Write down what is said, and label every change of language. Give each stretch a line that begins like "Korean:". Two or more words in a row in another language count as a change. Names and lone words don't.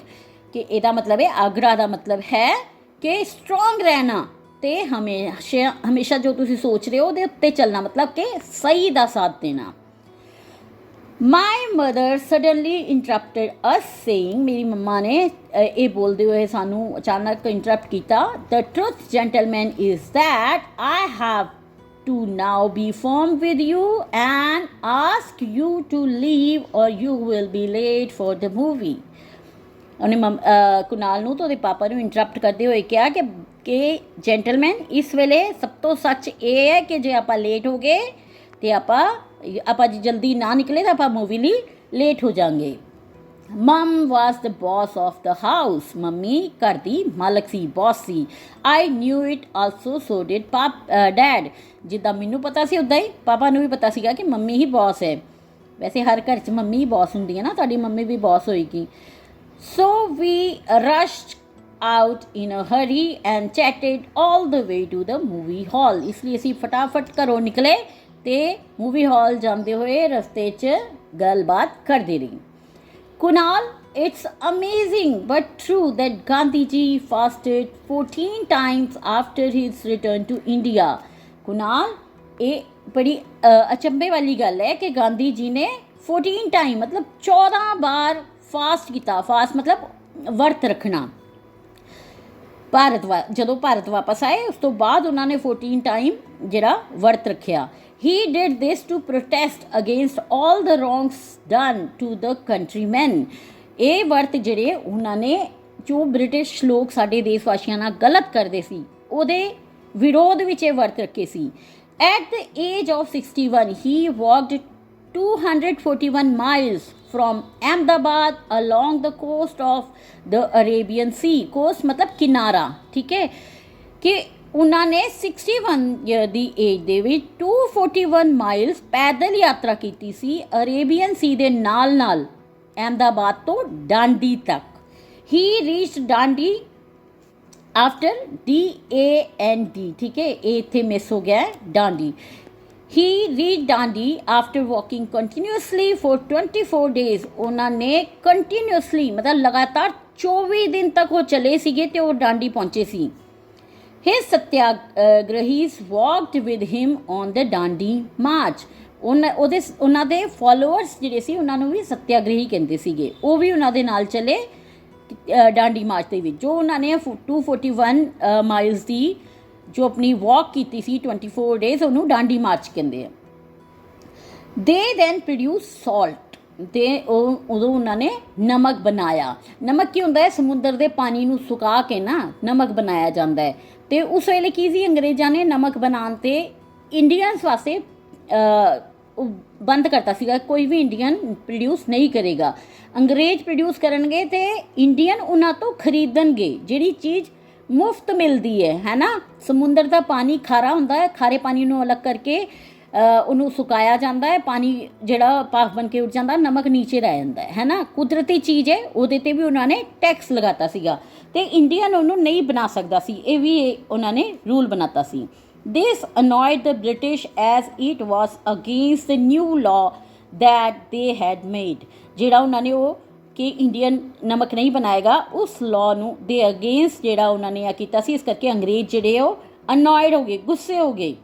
Punjabi: ਕਿ ਇਹਦਾ ਮਤਲਬ ਹੈ, ਆਗ੍ਰਹ ਦਾ ਮਤਲਬ ਹੈ ਕਿ ਸਟਰੋਂਗ ਰਹਿਣਾ ਅਤੇ ਹਮੇਸ਼ਾ ਜੋ ਤੁਸੀਂ ਸੋਚ ਰਹੇ ਹੋ ਉਹਦੇ ਉੱਤੇ ਚੱਲਣਾ, ਮਤਲਬ ਕਿ ਸਹੀ ਦਾ ਸਾਥ ਦੇਣਾ।
English: My mother suddenly interrupted us saying.
Punjabi: ਮੇਰੀ ਮੰਮਾ ਨੇ ਇਹ ਬੋਲਦੇ ਹੋਏ ਸਾਨੂੰ ਅਚਾਨਕ ਇੰਟਰਪਟ ਕੀਤਾ।
English: The truth gentleman is that I have to now be firm with you and ask you to leave or you will be late for the movie.
Punjabi: ਉਹਨੇ ਕੁਨਾਲ ਨੂੰ ਤੇ ਉਹਦੇ ਪਾਪਾ ਨੂੰ ਇੰਟਰਪਟ ਕਰਦੇ ਹੋਏ ਕਿਹਾ ਕਿ ਜੈਂਟਲਮੈਨ, ਇਸ ਵੇਲੇ ਸਭ ਤੋਂ ਸੱਚ ਇਹ ਹੈ ਕਿ ਜੇ ਆਪਾਂ ਲੇਟ ਹੋ ਗਏ ਤੇ ਆਪਾਂ ਜਲਦੀ ਨਾ ਨਿਕਲੇ ਤਾਂ ਆਪਾਂ ਮੂਵੀ ਲਈ ਲੇਟ ਹੋ ਜਾਵਾਂਗੇ.
English: Mum was the boss of the house.
Punjabi: ਮੰਮੀ ਘਰ ਦੀ ਮਾਲਕ ਸੀ, ਬੌਸ ਸੀ.
English: I knew it also, so did dad.
Punjabi: ਜਿੱਦਾਂ ਮੈਨੂੰ ਪਤਾ ਸੀ ਉੱਦਾਂ ਹੀ ਪਾਪਾ ਨੂੰ ਵੀ ਪਤਾ ਸੀਗਾ ਕਿ ਮੰਮੀ ਹੀ ਬੌਸ ਹੈ. ਵੈਸੇ ਹਰ ਘਰ 'ਚ ਮੰਮੀ ਹੀ ਬੌਸ ਹੁੰਦੀ ਹੈ ਨਾ, ਤੁਹਾਡੀ ਮੰਮੀ ਵੀ ਬੌਸ ਹੋਏਗੀ.
English: So we rushed out in a hurry and chatted all the way to the movie hall.
Punjabi: ਇਸ ਲਈ ਅਸੀਂ ਫਟਾਫਟ ਘਰੋਂ ਨਿਕਲੇ ਤੇ
English: movie hall
Punjabi: ਜਾਂਦੇ ਹੋਏ ਰਸਤੇ 'ਚ ਗੱਲਬਾਤ ਕਰਦੇ ਰਹੀ.
English: Kunal, it's amazing but true that Gandhi ji fasted 14 times after his return to India. Kunal,
Punjabi: ਇਹ ਬੜੀ ਅਚੰਭੇ ਵਾਲੀ ਗੱਲ ਹੈ ਕਿ ਗਾਂਧੀ ਜੀ ਨੇ 14 ਟਾਈਮ ਮਤਲਬ 14 ਬਾਰ ਫਾਸਟ ਕੀਤਾ. ਫਾਸਟ ਮਤਲਬ ਵਰਤ ਰੱਖਣਾ. ਜਦੋਂ ਭਾਰਤ ਵਾਪਸ ਆਏ ਉਸ ਤੋਂ ਬਾਅਦ ਉਹਨਾਂ ਨੇ 14 ਟਾਈਮ ਜਿਹੜਾ ਵਰਤ ਰੱਖਿਆ.
English: He did this to protest against all the wrongs done to the countrymen.
Punjabi: ਇਹ ਵਰਤ ਜਿਹੜੇ ਉਹਨਾਂ ਨੇ ਜੋ ਬ੍ਰਿਟਿਸ਼ ਲੋਕ ਸਾਡੇ ਦੇਸ਼ ਵਾਸੀਆਂ ਨਾਲ ਗਲਤ ਕਰਦੇ ਸੀ ਉਹਦੇ ਵਿਰੋਧ ਵਿੱਚ ਇਹ ਵਰਤ ਰੱਖੇ ਸੀ.
English: At the age of 61, he walked 241 miles from Ahmedabad along the coast of the Arabian Sea.
Punjabi: Coast ਮਤਲਬ ਕਿਨਾਰਾ, ਠੀਕ ਹੈ, ਕਿ ਉਹਨਾਂ ਨੇ 61 ਈਅਰ ਦੀ ਏਜ ਦੇ ਵਿੱਚ 241 ਮਾਈਲਸ ਪੈਦਲ ਯਾਤਰਾ ਕੀਤੀ ਸੀ ਅਰੇਬੀਅਨ ਸੀ ਦੇ ਨਾਲ ਅਹਿਮਦਾਬਾਦ ਤੋਂ ਡਾਂਡੀ ਤੱਕ.
English: He reached Dandi after
Punjabi: DAND, ਠੀਕ ਹੈ, ਇਹ ਇੱਥੇ ਮਿਸ ਹੋ ਗਿਆ ਡਾਂਡੀ.
English: He reached Dandi after walking continuously for 24 days.
Punjabi: ਉਹਨਾਂ ਨੇ ਕੰਟੀਨਿਊਸਲੀ ਮਤਲਬ ਲਗਾਤਾਰ 24 ਦਿਨ ਤੱਕ ਉਹ ਚਲੇ ਸੀਗੇ ਤੇ ਉਹ ਡਾਂਡੀ ਪਹੁੰਚੇ ਸੀ.
English: His satyagrahis walked with him on the Dandi march.
Punjabi: ਉਹਨਾਂ ਦੇ ਫੋਲੋਅਰਸ ਜਿਹੜੇ ਸੀ ਉਹਨਾਂ ਨੂੰ ਵੀ ਸੱਤਿਆਗ੍ਰਹੀ ਕਹਿੰਦੇ ਸੀਗੇ. ਉਹ ਵੀ ਉਹਨਾਂ ਦੇ ਨਾਲ ਚਲੇ ਡਾਂਡੀ ਮਾਰਚ ਦੇ ਵਿੱਚ. ਜੋ ਉਹਨਾਂ ਨੇ 241 ਮਾਈਲਸ ਦੀ ਜੋ ਆਪਣੀ ਵਾਕ ਕੀਤੀ ਸੀ 24 ਡੇਜ਼, ਉਹਨੂੰ ਡਾਂਡੀ ਮਾਰਚ ਕਹਿੰਦੇ ਆ.
English: They then produced salt.
Punjabi: ਤੇ ਉਦੋਂ ਉਹਨਾਂ ਨੇ ਨਮਕ ਬਣਾਇਆ. ਨਮਕ ਕੀ ਹੁੰਦਾ ਹੈ? ਸਮੁੰਦਰ ਦੇ ਪਾਣੀ ਨੂੰ ਸੁਕਾ ਕੇ ਨਾ ਨਮਕ ਬਣਾਇਆ ਜਾਂਦਾ ਹੈ. ਅਤੇ ਉਸ ਵੇਲੇ ਕੀ ਸੀ, ਅੰਗਰੇਜ਼ਾਂ ਨੇ ਨਮਕ ਬਣਾਉਣ 'ਤੇ ਇੰਡੀਅਨਸ ਵਾਸਤੇ ਬੰਦ ਕਰਤਾ ਸੀਗਾ. ਕੋਈ ਵੀ ਇੰਡੀਅਨ ਪ੍ਰੋਡਿਊਸ ਨਹੀਂ ਕਰੇਗਾ. ਅੰਗਰੇਜ਼ ਪ੍ਰੋਡਿਊਸ ਕਰਨਗੇ ਅਤੇ ਇੰਡੀਅਨ ਉਹਨਾਂ ਤੋਂ ਖਰੀਦਣਗੇ ਜਿਹੜੀ ਚੀਜ਼ ਮੁਫਤ ਮਿਲਦੀ ਹੈ ਨਾ. ਸਮੁੰਦਰ ਦਾ ਪਾਣੀ ਖਾਰਾ ਹੁੰਦਾ ਹੈ, ਖਾਰੇ ਪਾਣੀ ਨੂੰ ਅਲੱਗ ਕਰਕੇ ਉਹਨੂੰ ਸੁਕਾਇਆ ਜਾਂਦਾ ਹੈ, ਪਾਣੀ ਜਿਹੜਾ ਭਾਫ ਬਣ ਕੇ ਉੱਡ ਜਾਂਦਾ, ਨਮਕ ਨੀਚੇ ਰਹਿ ਜਾਂਦਾ ਹੈ ਨਾ. ਕੁਦਰਤੀ ਚੀਜ਼ ਹੈ, ਉਹਦੇ 'ਤੇ ਵੀ ਉਹਨਾਂ ਨੇ ਟੈਕਸ ਲਗਾਤਾ ਸੀਗਾ ਅਤੇ ਇੰਡੀਅਨ ਉਹਨੂੰ ਨਹੀਂ ਬਣਾ ਸਕਦਾ ਸੀ. ਇਹ ਵੀ ਉਹਨਾਂ ਨੇ ਰੂਲ ਬਣਾਤਾ ਸੀ.
English: This annoyed the British as it was against the new law that they had made.
Punjabi: ਜਿਹੜਾ ਉਹਨਾਂ ਨੇ ਉਹ ਕਿ ਇੰਡੀਅਨ ਨਮਕ ਨਹੀਂ ਬਣਾਏਗਾ ਉਸ ਲਾਅ ਨੂੰ ਦੇ ਅਗੇਂਸਟ ਜਿਹੜਾ ਉਹਨਾਂ ਨੇ ਆ ਕੀਤਾ ਸੀ. ਇਸ ਕਰਕੇ ਅੰਗਰੇਜ਼ ਜਿਹੜੇ ਉਹ ਅਨੋਇਡ ਹੋ ਗਏ, ਗੁੱਸੇ ਹੋ ਗਏ.